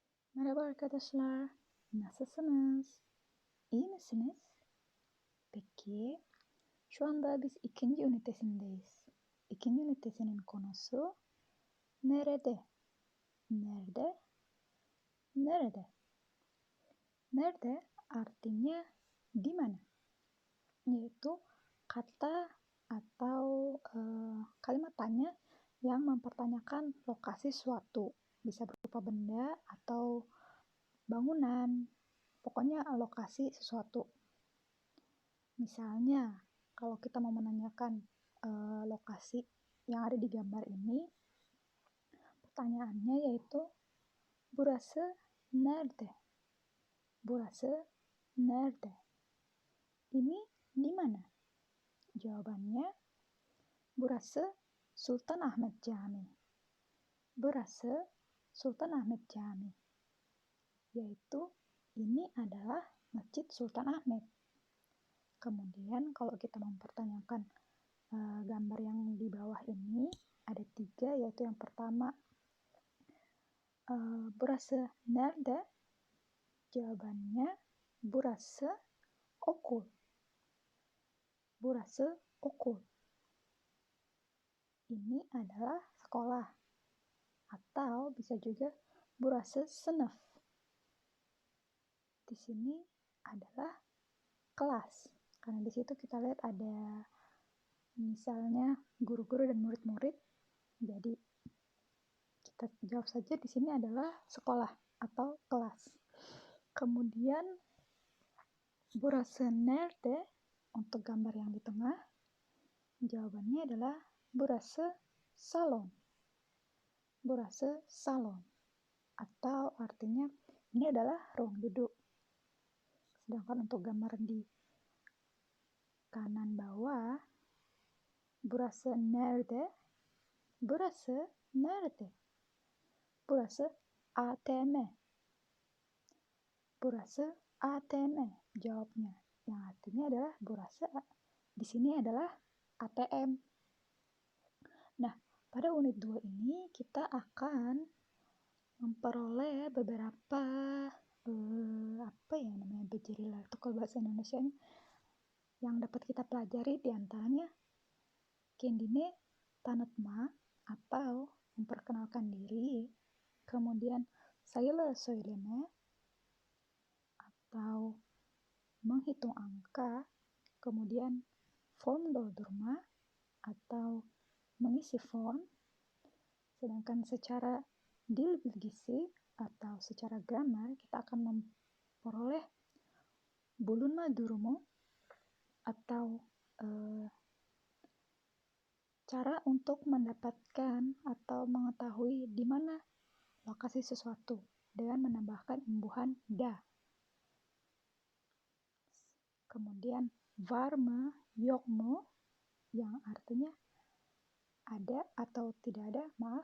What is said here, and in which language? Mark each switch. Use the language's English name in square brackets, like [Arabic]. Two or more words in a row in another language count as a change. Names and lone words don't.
[Turkish] Merhaba arkadaşlar. Nasılsınız? İyi misiniz? Peki, şu anda biz ikinci ünitesindeyiz. İkinci ünitesinin konusu nerede? Nerede? Nerede? [Indonesian] Nerede artinya di mana? Yaitu kata atau kalimat tanya yang mempertanyakan lokasi suatu. Bisa berupa benda atau bangunan. Pokoknya lokasi sesuatu. Misalnya, kalau kita mau menanyakan lokasi yang ada di gambar ini, pertanyaannya yaitu [Turkish] Burası nerede? Burası nerede? [Indonesian] Ini di mana? Jawabannya Burası Sultanahmet Camii. [Turkish] Burası Sultanahmet Camii. [Indonesian] Yaitu ini adalah Masjid Sultan Ahmet. Kemudian kalau kita mempertanyakan gambar yang di bawah ini ada 3, yaitu yang pertama [Turkish] burası nerede? [Indonesian] Jawabannya [Turkish] burası okul. Burası okul. [Indonesian] Ini adalah sekolah. Atau bisa juga [Turkish] burası sınıf. [Indonesian] Di sini adalah kelas. Karena di situ kita lihat ada misalnya guru-guru dan murid-murid. Jadi kita jawab saja di sini adalah sekolah atau kelas. [Turkish] Kemudian burası nerede? [Indonesian] Untuk gambar yang di tengah, jawabannya adalah [Turkish] burası salon. Burası salon. [Indonesian] Atau artinya ini adalah ruang duduk. Sedangkan untuk gambar di kanan bawah, [Turkish] burası nerede? Burası nerede? Burası ATM. Burası ATM. Jawabnya. [Indonesian] Yang artinya adalah burası di sini adalah ATM. Nah, pada unit 2 ini kita akan memperoleh beberapa bejirilar itu kalau bahasa Indonesia yang dapat kita pelajari, diantaranya [Turkish] kendine tanıtma [Indonesian] atau memperkenalkan diri, kemudian [Turkish] sayılı söyleme [Indonesian] atau menghitung angka, kemudian [Turkish] form doldurma [Indonesian] atau mengisi form. Sedangkan secara [Turkish] dil bilgisi [Indonesian] atau secara grammar kita akan memperoleh [Turkish] bulunma durumu [Indonesian] atau cara untuk mendapatkan atau mengetahui di mana lokasi sesuatu dengan menambahkan imbuhan da. Kemudian [Turkish] varma yokmu [Indonesian] yang artinya ada atau tidak ada, maaf.